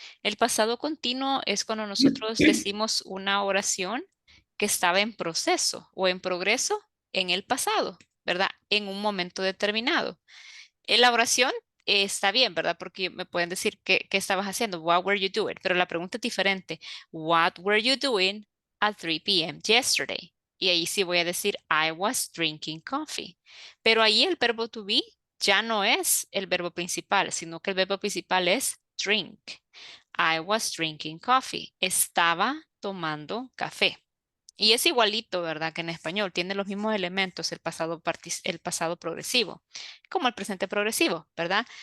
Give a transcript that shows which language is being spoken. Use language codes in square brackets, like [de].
[es] El pasado continuo es cuando nosotros decimos una oración que estaba en proceso o en progreso en el pasado, ¿verdad? En un momento determinado. La oración está bien, ¿verdad? Porque me pueden decir qué estabas haciendo. [en] What were you doing? [es] Pero la pregunta es diferente. [en] What were you doing at 3 p.m. yesterday? [es] Y ahí sí voy a decir [en] I was drinking coffee. [es] Pero ahí el verbo to be ya no es el verbo principal, sino que el verbo principal es drink. [en] I was drinking coffee. [es] Estaba tomando café. Y es igualito, ¿verdad? Que en español tiene los mismos elementos el pasado progresivo, como el presente progresivo, ¿verdad?